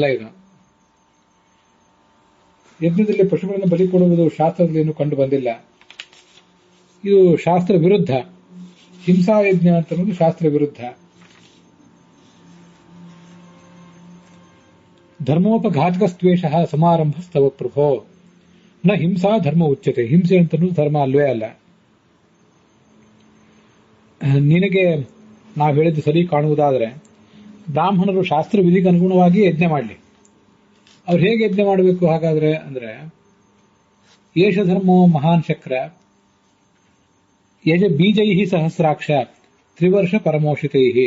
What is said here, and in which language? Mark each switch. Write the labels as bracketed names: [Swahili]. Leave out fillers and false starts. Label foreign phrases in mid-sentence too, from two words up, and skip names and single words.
[Kannada] ಇದು ಯಜ್ಞದಲ್ಲಿ ಪಶುಗಳನ್ನು ಬಲಿ ಕೊಡುವುದು ಶಾಸ್ತ್ರದಲ್ಲಿ ಏನು ಕಂಡು ಬಂದಿಲ್ಲ. ಇದು ಶಾಸ್ತ್ರ ವಿರುದ್ಧ. ಹಿಂಸಾ ಯಜ್ಞ ಅಂತ ಅನ್ನೋದು ಶಾಸ್ತ್ರ ವಿರುದ್ಧ. [Sanskrit] ಧರ್ಮೋಪಘಾತಕಸ್ತ್ವೇಷ ಸಮಾರಂಭಸ್ತವ ಪ್ರಭೋ ನ ಹಿಂಸಾ ಧರ್ಮ ಉಚ್ಯತೆ. [Kannada] ಹಿಂಸೆ ಅಂತ ಧರ್ಮ ಅಲ್ವೇ ಅಲ್ಲ. ನಿನಗೆ ನಾವು ಹೇಳಿದ್ದು ಸರಿ ಕಾಣುವುದಾದರೆ ಬ್ರಾಹ್ಮಣರು ಶಾಸ್ತ್ರ ವಿಧಿಗೆ ಅನುಗುಣವಾಗಿ ಯಜ್ಞ ಮಾಡಲಿ. ಅವ್ರು ಹೇಗೆ ಯಜ್ಞ ಮಾಡಬೇಕು ಹಾಗಾದ್ರೆ ಅಂದ್ರೆ, [Sanskrit] ಏಷ ಧರ್ಮೋ ಮಹಾನ್ ಶಕ್ರ ಯಜ ಬೀಜೈ ಸಹಸ್ರಾಕ್ಷ ತ್ರಿವರ್ಷ ಪರಮೋಷಿತೈ.